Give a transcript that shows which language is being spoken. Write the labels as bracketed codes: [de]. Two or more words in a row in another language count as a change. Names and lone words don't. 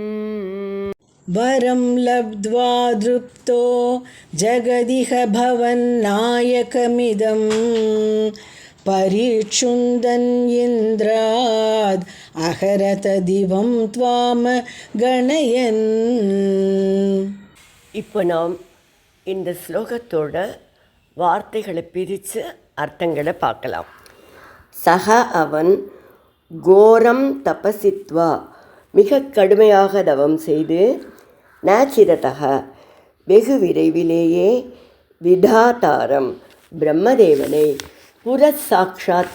[sa] वरं लब्ध्वा दृप्तो जगदिह भवन्नायकमिदम्. परीक्षुन्दन् इन्द्राद् अहरत दिवं त्वामगणयन्. [ta] இப்போ நாம் இந்த ஸ்லோகத்தோட வார்த்தைகளை பிரித்து அர்த்தங்களை பார்க்கலாம். சக அவன் [sa] घोरं तपसित्वा [ta] மிக கடுமையாக தவம் செய்து நாச்சிரதக வெகு விரைவிலேயே விதாதாரம் பிரம்மதேவனை புரசாட்சாத்